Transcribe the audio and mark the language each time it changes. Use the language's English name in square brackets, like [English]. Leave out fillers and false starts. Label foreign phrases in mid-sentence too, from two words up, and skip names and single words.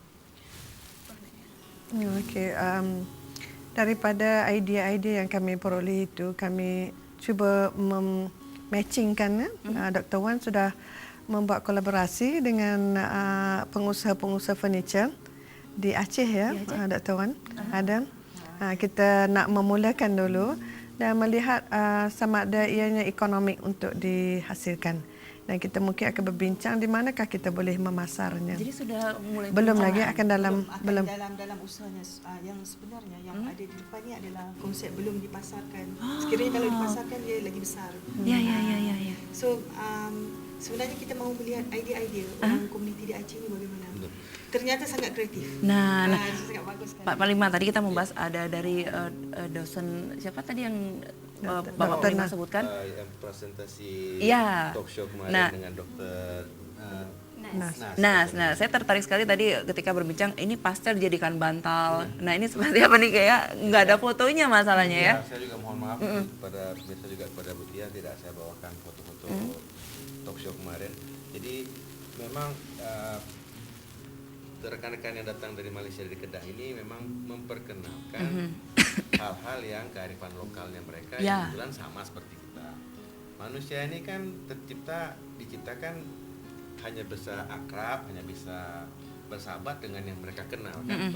[Malay] Okey, daripada idea-idea yang kami peroleh itu, kami cuba matchingkan. Dr. Wan sudah membuat kolaborasi dengan pengusaha-pengusaha furniture di Aceh ya, Dr. Wan. Adam. Kita nak memulakan dulu dan melihat sama ada ianya ekonomik untuk dihasilkan. Dan kita mungkin akan berbincang di manakah kita boleh memasarnya. Jadi sudah mulai belum lagi akan dalam usahanya yang sebenarnya yang ada di depan ni adalah konsep belum dipasarkan. Sekiranya kalau dipasarkan dia lagi besar. Ya. So sebenarnya kita mahu melihat idea-idea orang komuniti di Aceh ni bagaimana. [Indonesian] Ternyata sangat kreatif. Nah, sangat bagus kan. Pak Panglima, tadi kita membahas ada dari dosen siapa tadi yang Bapak Panglima sebutkan? Yang presentasi Ya. [English] talk show kemarin [Indonesian] Nah, dengan Dokter Nah, saya tertarik sekali tadi ketika berbincang ini pastel dijadikan bantal. Nah, ini seperti apa nih, kayak nggak ada fotonya masalahnya ya? Saya juga mohon maaf kepada pemirsa juga kepada Bu Tia, tidak saya bawakan foto-foto [English] talk show [Indonesian] kemarin. Jadi memang rekan-rekan yang datang dari Malaysia dari Kedah ini memang memperkenalkan hal-hal yang kearifan lokalnya mereka yang kebetulan sama seperti kita. Manusia ini kan diciptakan hanya bisa akrab, hanya bisa bersahabat dengan yang mereka kenal kan.